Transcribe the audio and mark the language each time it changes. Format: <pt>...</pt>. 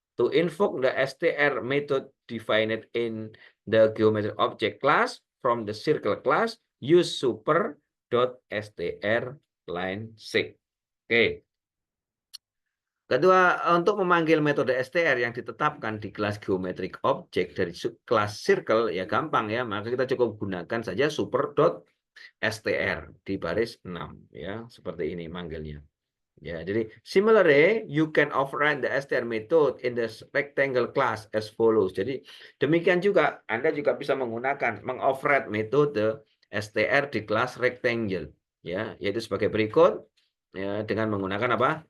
<en>To invoke the str method defined in the geometric object class from the circle class, use super.str line 6. Oke.</en> <id>Kedua, untuk memanggil metode str yang ditetapkan di kelas geometric object dari kelas circle ya gampang ya, maka kita cukup gunakan saja super.str di baris 6 ya, seperti ini manggilnya. Ya, jadi</id> <en>similarly you can override the str method in the rectangle class as follows.</en> <id>Jadi demikian juga Anda juga bisa menggunakan mengoverride metode str di kelas rectangle ya, yaitu sebagai berikut ya, dengan menggunakan apa?</id>